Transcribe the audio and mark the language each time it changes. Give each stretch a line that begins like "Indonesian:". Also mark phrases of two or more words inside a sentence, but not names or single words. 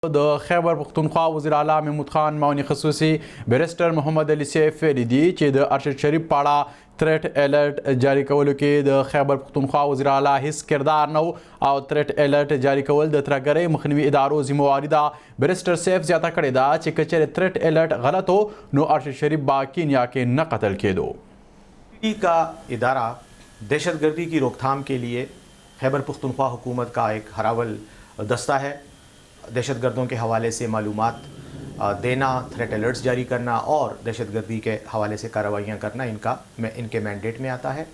Pashto: د خیبر پختونخوا وزیر اعلی محمود خان معاون خصوصي بیرسټر محمد علي سیف ویلي دي چې د ارشد شریف په اړه
English: threat alert
Pashto: جاری کولو کې د خیبر پختونخوا وزیر اعلی هیڅ کردار نه او
English: threat alert
Pashto: جاری کول د ترهګرۍ مخنیوي ادارو ذمہواري ده. بیرسټر سیف زیاته کړې ده چې که چېرې
English: threat alert
Pashto: غلط ہو نو ارشد شریف با کینیا کې نه قتل کېدو.
Urdu: کا ادارہ دہشت گردی کی روک تھام کے لیے خیبر پختونخوا حکومت کا ایک ہراول دستہ ہے. دہشت گردوں کے حوالے سے معلومات دینا،
English: threat alerts
Urdu: جاری کرنا اور دہشت گردی کے حوالے سے کارروائیاں کرنا ان کے مینڈیٹ میں آتا ہے.